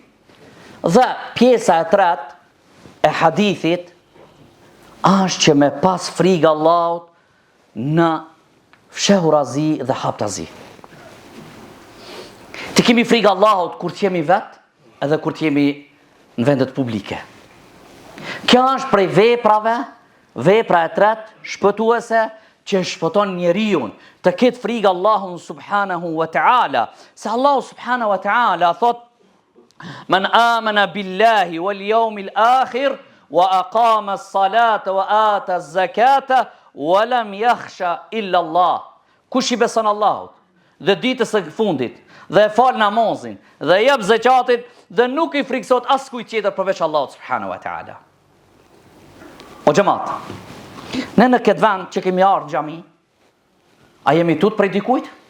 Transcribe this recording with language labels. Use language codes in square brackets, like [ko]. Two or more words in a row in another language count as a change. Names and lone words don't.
[sq] Dhe pjesa e tretë e hadithit është që me pas frikë Allahut në fshehurazi dhe haptazi. Të kemi frikë Allahut kur të jemi vetë edhe kur të jemi në vendet publike. Kjo është prej vepra e tretë shpëtuese që shpëton njeriu të ketë frikë Allahun [ar] سبحانه وتعالى. Se Allahu سبحانه وتعالى thot: "من آمن بالله واليوم الآخر وأقام الصلاة وآتى الزكاة ولم يخش إلا الله." [sq] Kush I beson Allahut dhe ditës së fundit dhe e fal namazin dhe jep zakatin dhe nuk I frikësot askujt tjetër përveç Allahut [ar] سبحانه وتعالى. [sq] O xhamat, ne në këtë vend që kemi ardhur në xhami, a jemi tut prej dikujt?